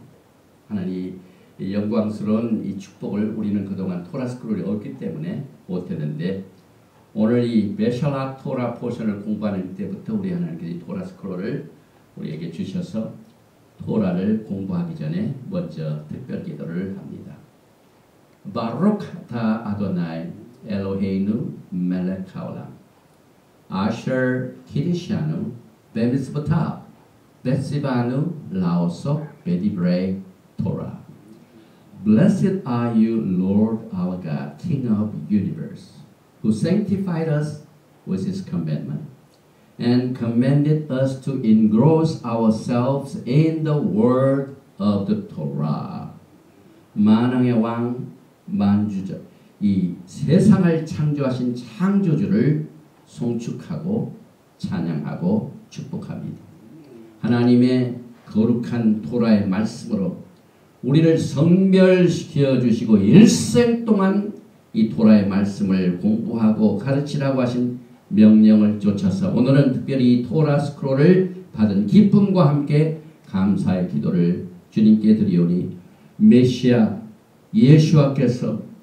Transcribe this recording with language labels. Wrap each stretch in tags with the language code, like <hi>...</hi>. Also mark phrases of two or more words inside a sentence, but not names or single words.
<ko>하나님 영광스러운 이 축복을 우리는 그동안 토라 스크롤이 없기 때문에 못했는데 오늘 이 메샬락 토라 포션을 공부하는 때부터 우리 하나님께서 이 토라 스크롤을 우리에게 주셔서 토라를 공부하기 전에 먼저 특별 기도를 합니다.</ko> <he>ברוך אתה אדוני אלוהינו מלך העולם אשר קידשנו במצוותיו וציוונו לעסוק בדברי תורה.</he> <en>Blessed are you, Lord our God, King of the universe, who sanctified us with his commandment and commanded us to engross ourselves in the word of the Torah.</en> <ko>만왕의 왕 만주자, 이 세상을 창조하신 창조주를 송축하고 찬양하고 축복합니다. 하나님의 거룩한 토라의 말씀으로 우리를 성별시켜 주시고 일생 동안 이 토라의 말씀을 공부하고 가르치라고 하신 명령을 쫓아서 오늘은 특별히 토라 스크롤을 받은 기쁨과 함께 감사의 기도를 주님께 드리오니 메시아 예수와께서</ko>